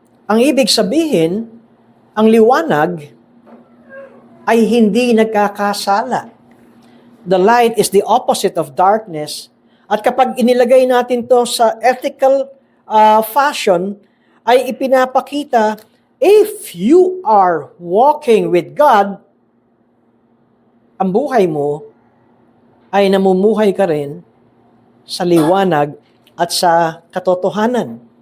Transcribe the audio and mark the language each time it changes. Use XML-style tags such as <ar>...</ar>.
<tl>Ang ibig sabihin, ang liwanag ay hindi nagkakasala.</tl> <en>The light is the opposite of darkness.</en> <tl>At kapag inilagay natin to sa ethical fashion, ay ipinapakita,</tl> <en>if you are walking with God,</en> <tl>ang buhay mo ay namumuhay ka rin sa liwanag at sa katotohanan.</tl>